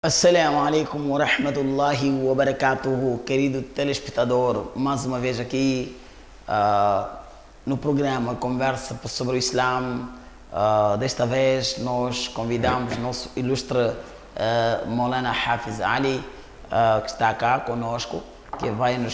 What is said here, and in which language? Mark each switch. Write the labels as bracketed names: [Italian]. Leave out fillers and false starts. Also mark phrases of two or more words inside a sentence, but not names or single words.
[Arabic] السلام عليكم ورحمة الله وبركاته, [Portuguese] querido telespectador, mais uma vez aqui no programa Conversa sobre o Islã. Desta vez nós convidamos nosso ilustre Maulana Hafiz Ali, que está cá conosco, que vai nos